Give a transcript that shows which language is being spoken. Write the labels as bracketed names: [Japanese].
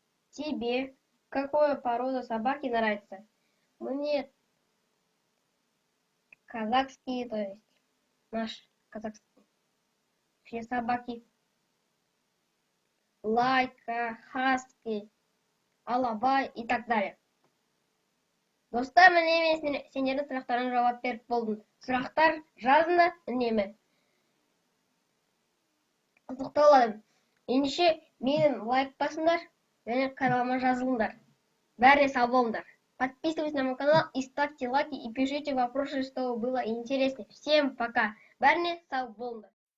[Russian] Тебе какая порода собаки нравится? Мне казахские, то есть наш казахские. Все собаки. Лайка, хаски, алаба и так далее. [Kazakh] Достар, міне мен сендердің сұрақтарына жауап беріп болдым. Сұрақтар жазында үнемі. Қызықты болады. Ендеше менің лайк басыңдар және каналыма жазылыңдар. Бәріне сау болыңдар. [Russian] Подписывайтесь на мой канал и ставьте лайки и пишите вопросы, что было интереснее. Всем пока. Бәріне сау болыңдар.